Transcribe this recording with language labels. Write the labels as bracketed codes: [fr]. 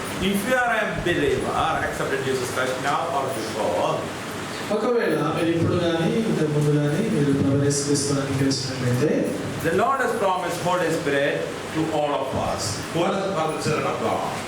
[en] If you are a believer, accepted Jesus Christ now or before, [te] ఒకవేళ మీరు ఇప్పుడు కానీ ఇంతకు ముందు కానీ మీరు ప్రభువైన యేసుక్రీస్తును అంగీకరించినట్లయితే, [en] the Lord has promised Holy Spirit to all of us who are the children of God.